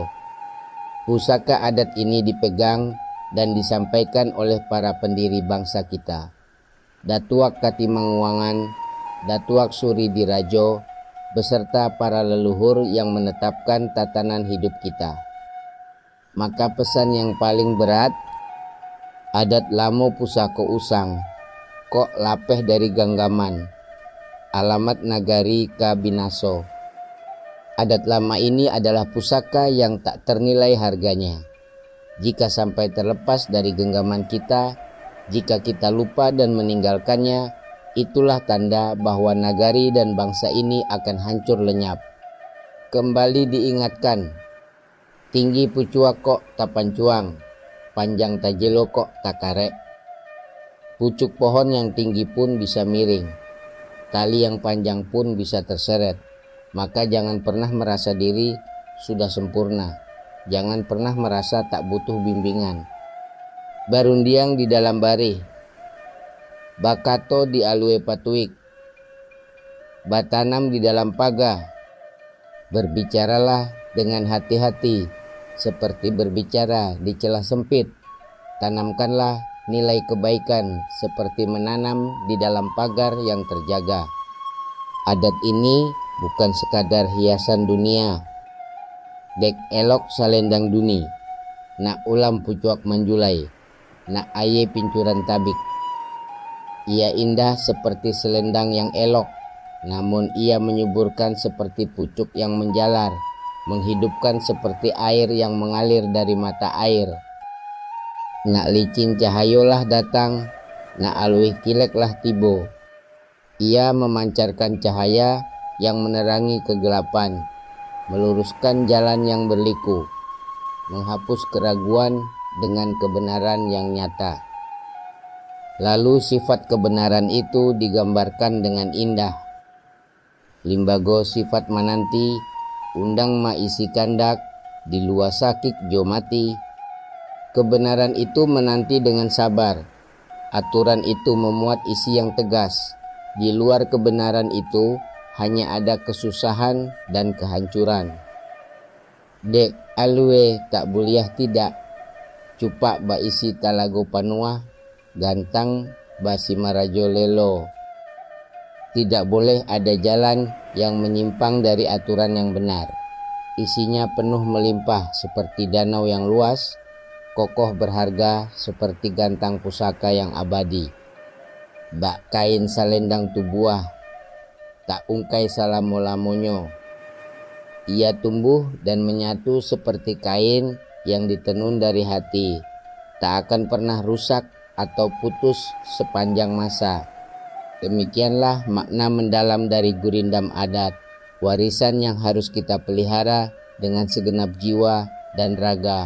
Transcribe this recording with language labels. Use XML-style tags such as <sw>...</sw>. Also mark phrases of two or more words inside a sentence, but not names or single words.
<id>Pusaka adat ini dipegang dan disampaikan oleh para pendiri bangsa kita. Datuak Katimangwangan, Datuak Suri Dirajo, beserta para leluhur yang menetapkan tatanan hidup kita. Maka pesan yang paling berat,</id> <min>adat lamo pusako usang, kok lapeh dari genggaman, alamat nagari kabinaso.</min> <id>Adat lama ini adalah pusaka yang tak ternilai harganya. Jika sampai terlepas dari genggaman kita, jika kita lupa dan meninggalkannya, itulah tanda bahwa nagari dan bangsa ini akan hancur lenyap. Kembali diingatkan,</id> <min>tinggi pucuak kok tak pancuang, panjang tajelo kok tak karek.</min> <id>Pucuk pohon yang tinggi pun bisa miring, tali yang panjang pun bisa terseret. Maka jangan pernah merasa diri sudah sempurna. Jangan pernah merasa tak butuh bimbingan.</id> <min>Barundiang di dalam barih, bakato di alue patuik, batanam di dalam paga.</min> <id>Berbicaralah dengan hati-hati, seperti berbicara di celah sempit. Tanamkanlah nilai kebaikan seperti menanam di dalam pagar yang terjaga. Adat ini bukan sekadar hiasan dunia.</id> <min>Dek elok salendang duni, nak ulam pucuak manjulai, nak aye pincuran tabik.</min> <id>Ia indah seperti selendang yang elok, namun ia menyuburkan seperti pucuk yang menjalar, menghidupkan seperti air yang mengalir dari mata air.</id> <min>Nak licin cahayolah datang, nak aluih kileklah tibo.</min> <id>Ia memancarkan cahaya yang menerangi kegelapan, meluruskan jalan yang berliku, menghapus keraguan dengan kebenaran yang nyata. Lalu sifat kebenaran itu digambarkan dengan indah.</id> <min>Limbago sifat mananti, undang ma isi kandak, di luar sakik jo mati.</min> <id>Kebenaran itu menanti dengan sabar. Aturan itu memuat isi yang tegas. Di luar kebenaran itu hanya ada kesusahan dan kehancuran.</id> <min>Dek alue tak buliah tidak, cupak ba isi talago panua, gantang basi marajo lelo.</min> <id>Tidak boleh ada jalan yang menyimpang dari aturan yang benar. Isinya penuh melimpah seperti danau yang luas, kokoh berharga seperti gantang pusaka yang abadi.</id> <min>Bak kain salendang tubuah, tak ungkai salamo-lamonyo.</min> <id>Ia tumbuh dan menyatu seperti kain yang ditenun dari hati, tak akan pernah rusak atau putus sepanjang masa. Demikianlah makna mendalam dari gurindam adat, warisan yang harus kita pelihara dengan segenap jiwa dan raga.</id>